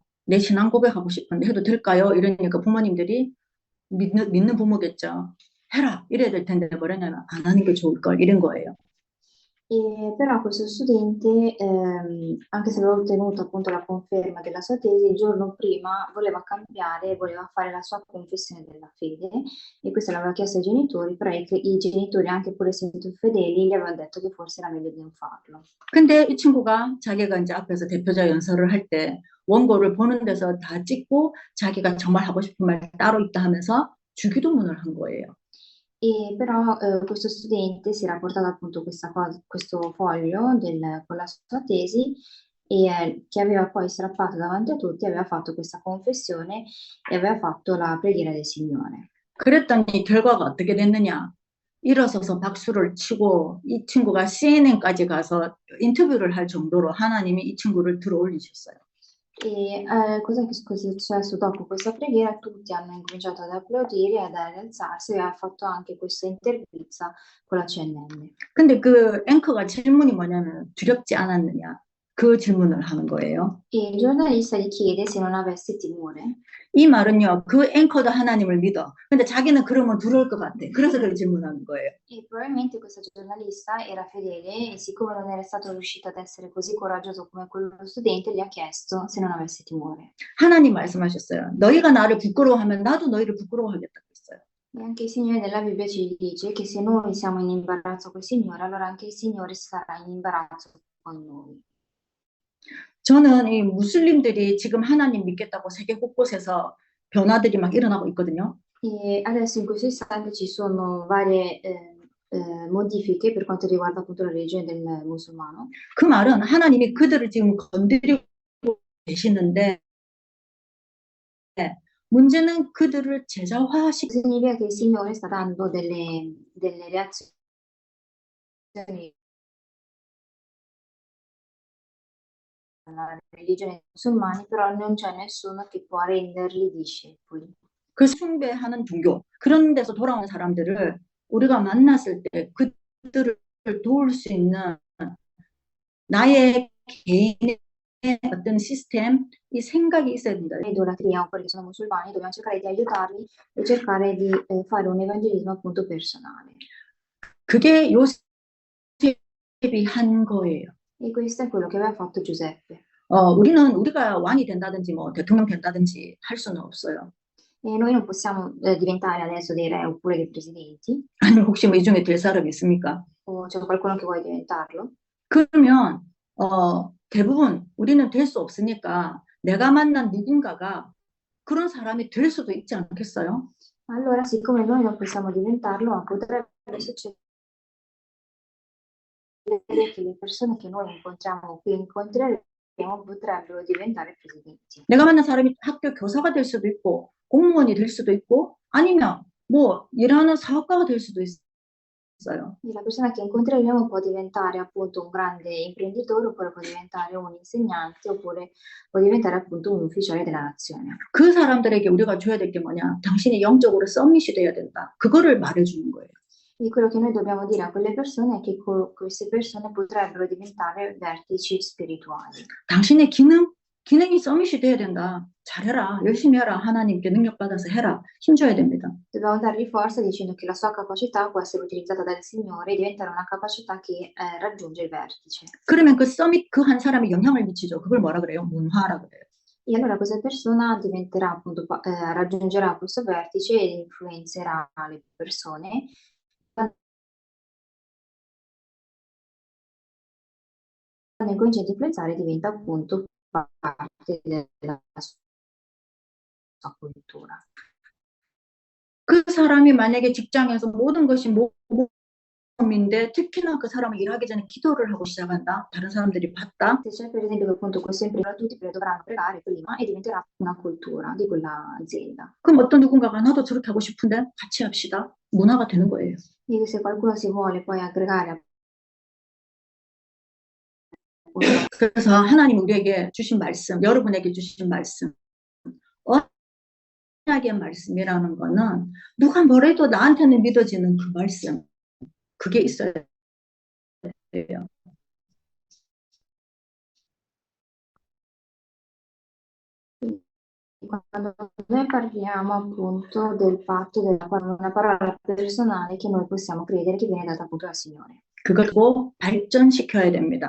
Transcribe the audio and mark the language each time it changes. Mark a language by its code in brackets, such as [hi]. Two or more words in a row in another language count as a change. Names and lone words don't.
[ko] 내 신앙 고백하고 싶은데 해도 될까요? 이러니까 부모님들이 믿는 부모겠죠. 해라 이래야 될 텐데 뭐랬냐면 안 하는 게 좋을 걸 이런 거예요. [it] E però questo studente, anche se aveva ottenuto appunto la conferma della sua tesi, il giorno prima voleva cambiare, voleva fare la sua confessione della fede e questo l'aveva chiesto ai genitori, però i genitori, anche pur essendo fedeli, gli avevano detto che forse era meglio di non farlo. [ko] 근데 이 친구가 자기가 이제 앞에서 대표자 연설을 할 때 원고를 보는 데서 다 찍고 자기가 정말 하고 싶은 말 따로 있다 하면서 주기도문을 한 거예요. [it] E però questo studente si era portato appunto questo foglio con la sua tesi e che aveva poi strappato davanti a tutti, aveva fatto questa confessione e aveva fatto la preghiera del Signore. [ko] 그랬더니 결과가 어떻게 됐느냐? 일어서서 박수를 치고 이 친구가 CNN까지 가서 인터뷰를 할 정도로 하나님이 이 친구를 들어 올리셨어요. [it] E cos'è che cosa è successo dopo questa preghiera? Tutti hanno incominciato ad applaudire e ad alzarsi e ha fatto anche questa intervista con la CNN. [ko] 근데 그 앵커가 질문이 뭐냐면 두렵지 않았느냐? 그 질문을 하는 거예요. [it] E il giornalista gli chiede se non avesse timore. [ko] 이 말은요, 그 앵커도 하나님을 믿어. 근데 자기는 그러면 두려울 것 같아. 그래서 그렇게 질문하는 거예요. [it] E probabilmente questa giornalista era fedele e siccome non era stato riuscito ad essere così coraggioso come quello studente, gli ha chiesto se non avesse timore. [ko] 하나님 말씀하셨어요. 너희가 나를 부끄러워하면 나도 너희를 부끄러워하겠다고 했어요. [it] E anche il Signore nella Bibbia ci dice che se noi siamo in imbarazzo col Signore, allora anche il Signore sarà in imbarazzo con noi. [ko] 저는 이 무슬림들이 지금 하나님 믿겠다고 세계 곳곳에서 변화들이 막 일어나고 있거든요. [it] E adesso in questo istante ci sono varie modifiche per quanto riguarda appunto la religione del musulmano. [ko] 그 말은 하나님이 그들을 지금 건드리고 계시는데 문제는 그들을 제자화시키는 [it] Significa che il Signore sta dando delle reazioni alla religione dei musulmani, però non c'è nessuno che può renderli discepoli. [ko] 그 숭배하는 종교 그런 데서 돌아온 사람들을 우리가 만났을 때 그들을 도울 수 있는 나의 개인의 어떤 시스템, 이 생각이 있어야 된다. [it] Idolatria o quelli che sono musulmani, dobbiamo cercare di aiutarli e cercare di fare un evangelismo appunto personale. [ko] 그게 요셉이 한 거예요. [it] E questo è quello che aveva fatto Giuseppe. [ko] 우리가 왕이 된다든지 뭐 대통령 된다든지 할 수는 없어요. [it] E noi non possiamo diventare adesso dei re oppure dei presidenti, [ko] 아니 혹시 뭐 이 중에 될 사람이 있습니까? [it] o c'è qualcuno che vuole diventarlo. [ko] 그러면 대부분 우리는 될 수 없으니까 내가 만난 누군가가 그런 사람이 될 수도 있지 않겠어요? [it] Allora, siccome noi non possiamo diventarlo, ma potrebbe succedere che le persone che noi incontriamo qui incontreremo potrebbero diventare presidenti. [ko] 내가 만난 사람이 학교 교사가 될 수도 있고 공무원이 될 수도 있고 아니면 뭐 일하는 사업가가 될 수도 있어요. [it] E la persona che incontreremo può diventare appunto un grande imprenditore, oppure può diventare un insegnante, oppure può diventare appunto un ufficiale della nazione. [ko] 그 사람들에게 우리가 줘야 될 게 뭐냐? 당신이 영적으로 서밋이 돼야 된다. 그거를 말해주는 거예요. [it] E quello che noi dobbiamo dire a quelle persone è che queste persone potrebbero diventare vertici spirituali. [ko] 당신의 기능이 서밋이 돼야 된다. 잘해라. 열심히 해라. 하나님께 능력 받아서 해라. 힘줘야 됩니다. [it] Dobbiamo dargli forza dicendo che la sua capacità può essere utilizzata dal Signore e diventare una capacità che raggiunge il vertice. [ko] 그러면 그 서밋 그 한 사람이 영향을 미치죠. 그걸 뭐라 그래요? 문화라 그래요. [it] E allora questa persona diventerà appunto, raggiungerà questo vertice e influenzerà le persone. Quando incomincia ad influenzare diventa appunto parte della sua cultura. [ko] 그 사람이 만약에 직장에서 모든 것이 모험인데 특히나 그 사람이 일하기 전에 기도를 하고 시작한다. 다른 사람들이 봤다. [it] Se c'è per esempio che appunto questo imprenditore, tutti dovranno pregare prima e diventerà una cultura di quella azienda. [ko] 그럼 어떤 누군가가 나도 저렇게 하고 싶은데 같이 합시다. 문화가 되는 거예요. [it] E se qualcuno si vuole poi aggregare [ko] 그래서 하나님 우리에게 주신 말씀, 여러분에게 주신 말씀, 언약의 말씀이라는 거는 누가 뭐래도 나한테는 믿어지는 그 말씀, 그게 있어야 돼요. [it] Quando noi parliamo appunto del patto una parola personale che noi possiamo credere che viene data appunto dal Signore. [ko] 그걸 발전시켜야 됩니다.